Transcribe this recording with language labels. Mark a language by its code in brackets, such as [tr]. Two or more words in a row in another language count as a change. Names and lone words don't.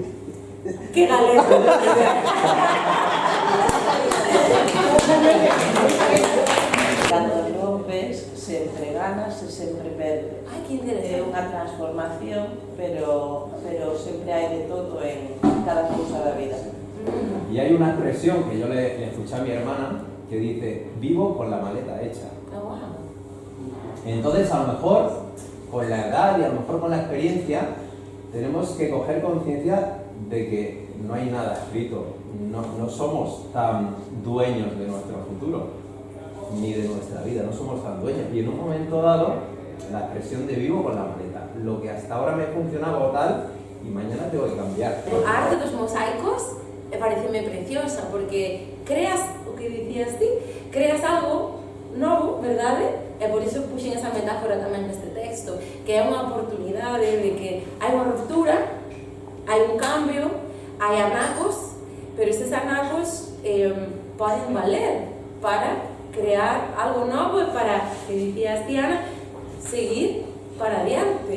[gl] Que galego! Cando rompes, sempre ganas e sempre perdes. Ai, que interesante. É unha transformación, pero sempre hai de todo en cada cousa da vida. [es] Y hay una expresión que yo le escuché a mi hermana que dice, vivo con la maleta hecha. Oh, wow. Entonces, a lo mejor, con la edad y a lo mejor con la experiencia, tenemos que coger conciencia de que no hay nada escrito. No somos tan dueños de nuestro futuro, ni de nuestra vida, no somos tan dueños. Y en un momento dado, la expresión de vivo con la maleta. Lo que hasta ahora me funcionaba tal, y mañana tengo que cambiar. [gl] A arte dos mosaicos pareceme preciosa, porque creas, o que dicías ti, creas algo novo, verdade? E por iso puxen esa metáfora tamén neste texto, que é unha oportunidade de que hai unha ruptura, hai un cambio, hai anacos, pero estes anacos poden valer para crear algo novo e para, que dicías ti, Ana, seguir para adiante.